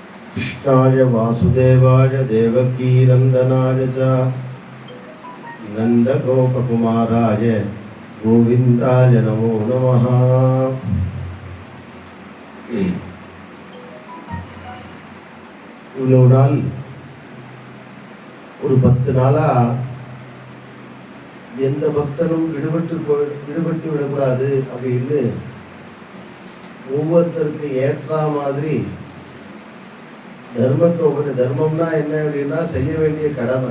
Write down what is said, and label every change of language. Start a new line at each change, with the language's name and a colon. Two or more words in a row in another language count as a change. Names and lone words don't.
Sanskrit: कृष्णाय वासुदेवाय देवकीनन्दनाय च नन्दगोपकुमाराय गोविन्दाय नमो नमः।
Tamil: இவ்வளவு நாள் ஒரு 10 நாளா எந்த பக்தனும் விடுபட்டு விடக்கூடாது அப்படின்னு ஒவ்வொருத்தருக்கு ஏற்ற மாதிரி தர்மம்னா என்ன அப்படின்னா செய்ய வேண்டிய கடமை.